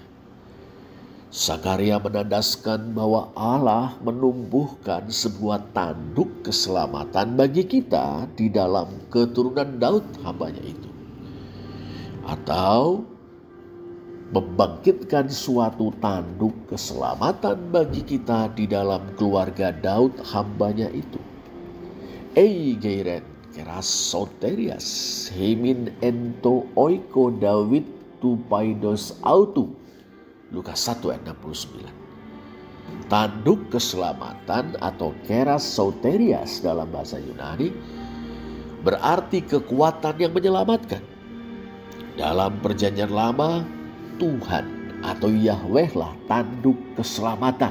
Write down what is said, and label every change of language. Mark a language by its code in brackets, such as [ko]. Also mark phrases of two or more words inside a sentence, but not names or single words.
[id] Zakaria menandaskan bahwa Allah menumbuhkan sebuah tanduk keselamatan bagi kita di dalam keturunan Daud hambanya itu. Atau membangkitkan suatu tanduk keselamatan bagi kita di dalam keluarga Daud hambanya itu. [el] ἤγειρεν κέρας σωτηρίας ἡμῖν ἐν οἴκῳ Δαυὶδ τοῦ παιδὸς αὐτοῦ. [id] Lukas 1 ayat 69. Tanduk keselamatan atau [el] κέρας σωτηρίας [id] dalam bahasa Yunani berarti kekuatan yang menyelamatkan. Dalam Perjanjian Lama, Tuhan atau Yahweh lah tanduk keselamatan.